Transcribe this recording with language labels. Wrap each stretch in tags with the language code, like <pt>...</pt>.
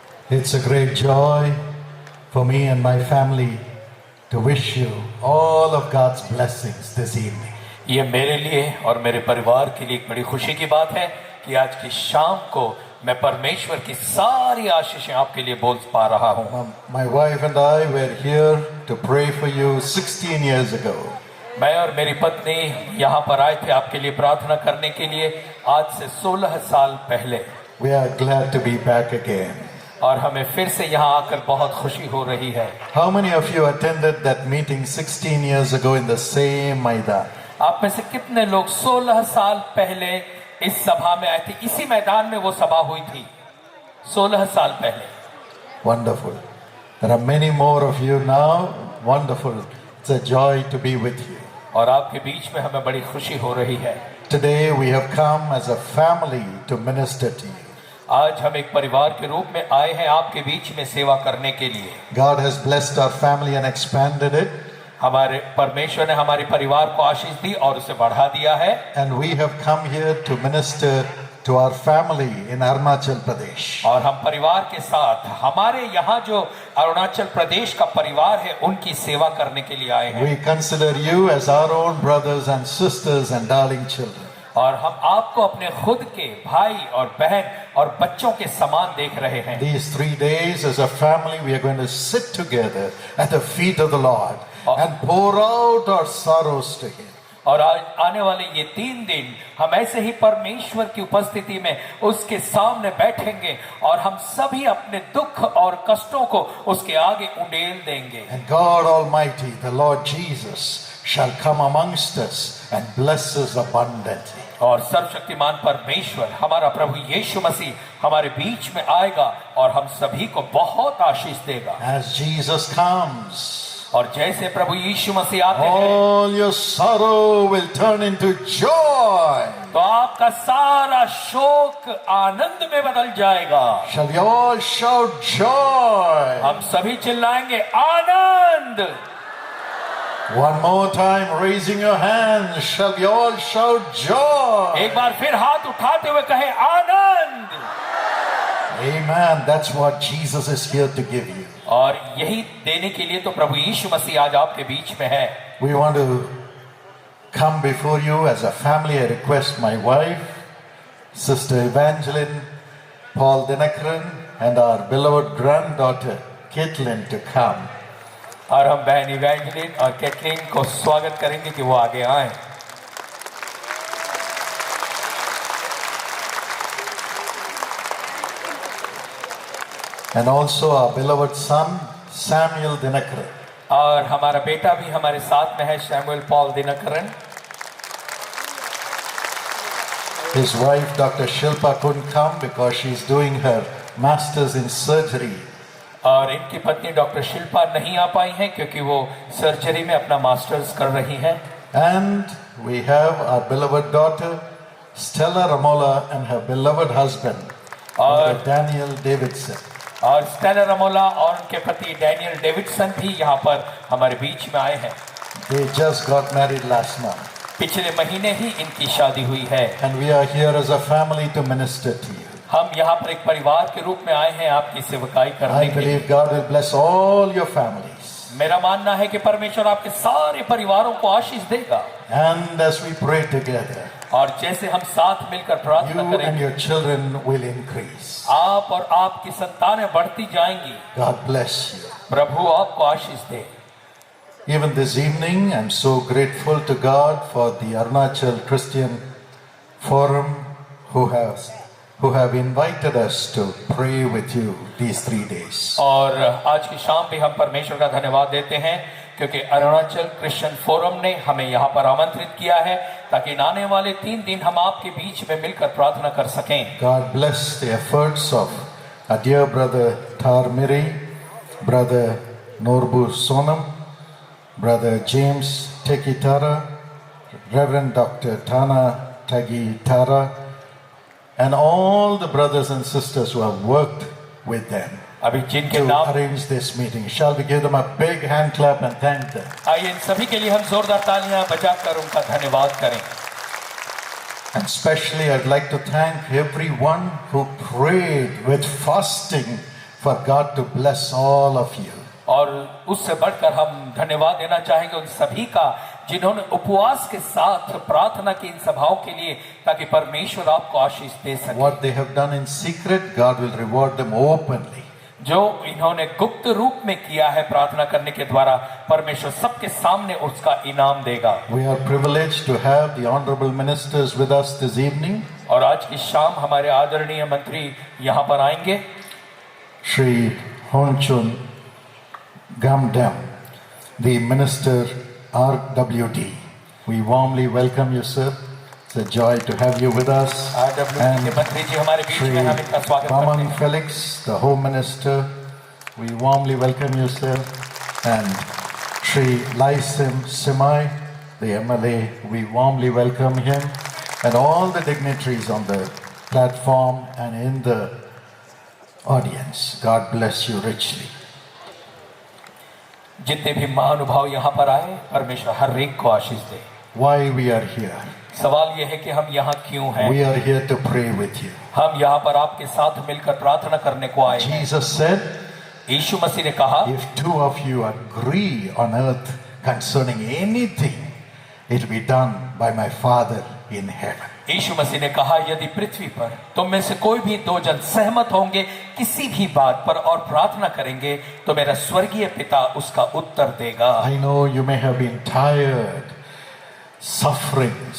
<en>It's a great joy for me and my family to wish you all of God's blessings this evening.</en> <hi>ये मेरे लिए और मेरे परिवार के लिए एक बड़ी खुशी की बात है कि आज की शाम को मैं परमेश्वर की सारी आशीषें आपके लिए बोल पा रहा हूँ।</hi> <en>My wife and I were here to pray for you 16 years ago.</en> <hi>मैं और मेरी पत्नी यहाँ पर आए थे आपके लिए प्रार्थना करने के लिए आज से 16 साल पहले।</hi> <en>We are glad to be back again.</en> <hi>और हमें फिर से यहाँ आकर बहुत खुशी हो रही है।</hi> <en>How many of you attended that meeting 16 years ago in the same Maidan?</en> <hi>आप में से कितने लोग 16 साल पहले इस सभा में आए थे? इसी मैदान में वो सभा हुई थी 16 साल पहले।</hi> <en>Wonderful. There are many more of you now. Wonderful. It's a joy to be with you.</en> <hi>और आपके बीच में हमें बड़ी खुशी हो रही है।</hi> <en>Today we have come as a family to minister to you.</en> <hi>आज हम एक परिवार के रूप में आए हैं आपके बीच में सेवा करने के लिए।</hi> <en>God has blessed our family and expanded it.</en> <hi>हमारे परमेश्वर ने हमारे परिवार को आशीष दी और उसे बढ़ा दिया है।</hi> <en>And we have come here to minister to our family in Arunachal Pradesh.</en> <hi>और हम परिवार के साथ हमारे यहाँ जो अरुणाचल प्रदेश का परिवार है उनकी सेवा करने के लिए आए हैं।</hi> <en>We consider you as our own brothers and sisters and darling children.</en> <hi>और हम आपको अपने खुद के भाई और बहन और बच्चों के समान देख रहे हैं।</hi> <en>These 3 days as a family we are going to sit together at the feet of the Lord and pour out our sorrows to Him.</en> <hi>और आज आने वाले ये 3 दिन हम ऐसे ही परमेश्वर की उपस्थिति में उसके सामने बैठेंगे और हम सभी अपने दुख और कष्टों को उसके आगे उंडेल देंगे।</hi> <en>And God Almighty, the Lord Jesus, shall come amongst us and bless us abundantly.</en> <hi>और सर्वशक्तिमान परमेश्वर हमारा प्रभु यीशु मसीह हमारे बीच में आएगा और हम सभी को बहुत आशीष देगा।</hi> <en>As Jesus comes,</en> <hi>और जैसे प्रभु यीशु मसीह आते हैं,</hi> <en>all your sorrow will turn into joy.</en> <hi>तो आपका सारा शोक आनंद में बदल जाएगा।</hi> <en>Shall we all shout joy?</en> <hi>हम सभी चिल्लाएंगे आनंद।</hi> <en>One more time, raising your hands. Shall we all shout joy?</en> <hi>एक बार फिर हाथ उठाते हुए कहे आनंद।</hi> <en>Amen. That's what Jesus is here to give you.</en> <hi>और यही देने के लिए तो प्रभु यीशु मसीह आज आपके बीच में है।</hi> <en>We want to come before you as a family. I request my wife, Sister Evangeline Paul Dinakaran, and our beloved granddaughter Caitlin to come.</en> <hi>और हम बहन इवेंजलिन और कैटलिन को स्वागत करेंगे कि वो आगे आए।</hi> <en>And also our beloved son Samuel Dinakaran.</en> <hi>और हमारा बेटा भी हमारे साथ में है, Samuel Paul Dinakaran.</hi> <en>His wife Dr. Shilpa couldn't come because she's doing her masters in surgery.</en> <hi>और इनकी पत्नी डॉक्टर शिल्पा नहीं आ पाई हैं क्योंकि वो सर्जरी में अपना मास्टर्स कर रही हैं।</hi> <en>And we have our beloved daughter Stella Ramola and her beloved husband Daniel Davidson.</en> <hi>और स्टेला रमोला और उनके पति डैनियल डेविडसन भी यहाँ पर हमारे बीच में आए हैं।</hi> <en>They just got married last month.</en> <hi>पिछले महीने ही इनकी शादी हुई है।</hi> <en>And we are here as a family to minister to you.</en> <hi>हम यहाँ पर एक परिवार के रूप में आए हैं आपकी सेवकाई करने</hi> <en>I</en> <hi>के लिए।</hi> <en>believe God will bless all your families.</en> <hi>मेरा मानना है कि परमेश्वर आपके सारे परिवारों को आशीष देगा।</hi> <en>And as we pray together,</en> <hi>और जैसे हम साथ मिलकर प्रार्थना</hi> <en>you and</en> <hi>करेंगे,</hi> <en>your children will increase.</en> <hi>आप और आपकी संतानें बढ़ती जाएंगी।</hi> <en>God bless you.</en> <hi>प्रभु आपको आशीष दे।</hi> <en>Even this evening, I'm so grateful to God for the Arunachal Christian Forum who have invited us to pray with you these 3 days.</en> <hi>और आज की शाम भी हम परमेश्वर का धन्यवाद देते हैं क्योंकि अरुणाचल क्रिश्चियन फोरम ने हमें यहाँ पर आमंत्रित किया है ताकि आने वाले 3 दिन हम आपके बीच में मिलकर प्रार्थना कर सकें।</hi> <en>God bless the efforts of our dear brother Tar Miri, brother Norbu Sonam, brother James Tekitara, Reverend Dr. Tana Tagitara, and all the brothers and sisters who have worked with them</en> <hi>अभी जिनके</hi> <en>to</en> <hi>नाम,</hi> <en>arrange this meeting. Shall we give them a big hand clap and thank them?</en> <hi>आइए इन सभी के लिए हम जोरदार तालियां बजाकर उनका धन्यवाद करें।</hi> <en>And especially I'd like to thank everyone who prayed with fasting for God to bless all of you.</en> <hi>और उससे बढ़कर हम धन्यवाद देना चाहेंगे उन सभी का जिन्होंने उपवास के साथ प्रार्थना की इन सभाओं के लिए, ताकि परमेश्वर आपको आशीष दे सके।</hi> <en>What they have done in secret, God will reward them openly.</en> <hi>जो इन्होंने गुप्त रूप में किया है प्रार्थना करने के द्वारा, परमेश्वर सबके सामने उसका इनाम देगा।</hi> <en>We are privileged to have the honorable ministers with us this evening.</en> <hi>और आज की शाम हमारे आदरणीय मंत्री यहाँ पर आएंगे।</hi> <en>Shri Honchun Gamdam, the Minister RWD. We warmly welcome you, sir. It's a joy to have you with us.</en> <hi>RWD के मंत्री जी हमारे बीच</hi> <en>Shri</en> <hi>में, हम इनका स्वागत करते</hi> <en>Raman</en> <hi>हैं।</hi> <en>Felix, the Home Minister, we warmly welcome you, sir. And Shri Laisim Simai, the MLA, we warmly welcome him. And all the dignitaries on the platform and in the audience. God bless you richly.</en> <hi>जितने भी महानुभाव यहाँ पर आए, परमेश्वर हर एक को आशीष दे।</hi> <en>Why we are here?</en> <hi>सवाल यह है कि हम यहाँ क्यों हैं?</hi> <en>We are here to pray with you.</en> <hi>हम यहाँ पर आपके साथ मिलकर प्रार्थना करने को आए हैं।</hi> <en>Jesus said,</en> <hi>यीशु मसीह ने कहा,</hi> <en>if two of you agree on earth concerning anything, it will be done by my Father in heaven.</en> <hi>यीशु मसीह ने कहा, यदि पृथ्वी पर तुम में से कोई भी दो जन सहमत होंगे किसी भी बात पर और प्रार्थना करेंगे, तो मेरा स्वर्गीय पिता उसका उत्तर देगा।</hi> <en>I know you may have been tired, suffering.</en>